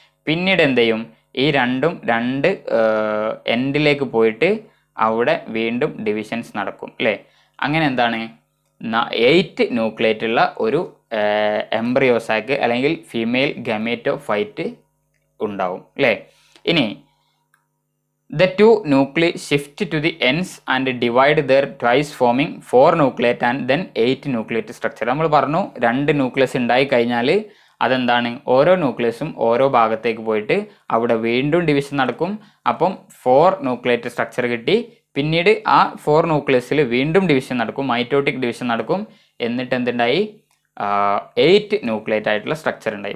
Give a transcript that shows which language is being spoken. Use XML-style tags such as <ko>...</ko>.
<ml>പിന്നീട് എന്ത് ചെയ്യും, ഈ 2 എൻഡിലേക്ക് പോയിട്ട് അവിടെ വീണ്ടും ഡിവിഷൻസ് നടക്കും അല്ലേ. അങ്ങനെ എന്താണ് 8 ന്യൂക്ലിയേറ്റ് ഉള്ള ഒരു എംബ്രിയോസാക്ക് അല്ലെങ്കിൽ ഫീമെയിൽ ഗമേറ്റോഫൈറ്റ് ഉണ്ടാവും അല്ലേ. ഇനി</ml> <en>the 2 nuclei shift to the ends and divide their twice forming 4 nucleate and then 8 nucleate structure.</en> <ml>നമ്മൾ പറഞ്ഞു 2 ന്യൂക്ലിയസ് ഉണ്ടായി കഴിഞ്ഞാൽ അതെന്താണ്, ഓരോ ന്യൂക്ലിയസും ഓരോ ഭാഗത്തേക്ക് പോയിട്ട് അവിടെ വീണ്ടും ഡിവിഷൻ നടക്കും. അപ്പം 4 ന്യൂക്ലിയേറ്റ് സ്ട്രക്ചർ കിട്ടി. പിന്നീട് ആ 4 ന്യൂക്ലിയസിൽ വീണ്ടും ഡിവിഷൻ നടക്കും, മൈറ്റോട്ടിക് ഡിവിഷൻ നടക്കും. എന്നിട്ട് എന്തുണ്ടായി, 8 ന്യൂക്ലിയേറ്റ് ആയിട്ടുള്ള സ്ട്രക്ചർ ഉണ്ടായി.</ml>